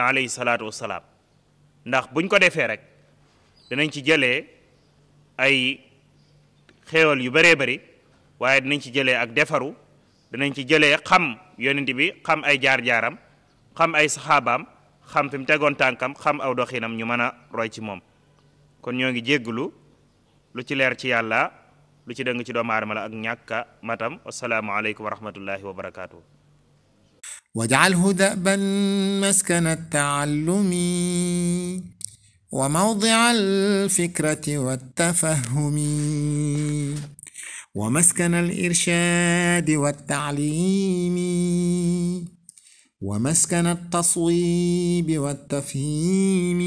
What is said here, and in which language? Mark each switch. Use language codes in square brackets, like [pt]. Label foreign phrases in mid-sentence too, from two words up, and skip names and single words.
[ar] عليه الصلاة والسلام [wo] ndax buñ ko defee rek danañ ci jëlee ay xéewal yu bëree bëri waaye dinañ ci jëlee ak defaru danañ ci jëlee xam yonent bi xam ay jaar-jaaram xam ay saxaabaam xam fi mu tegoon tànkam xam aw doxinam ñu mën a roy ci moom kon ñoo ngi jégglu lu ci leer ci yàlla lu ci dëng ci doomu aadama la ak ñàkka matam [ar] والسلام عليكم ورحمة الله وبركاته واجعله دأبا مسكن التعلم وموضع الفكرة والتفهم ومسكن الإرشاد والتعليم ومسكن التصويب والتفهيم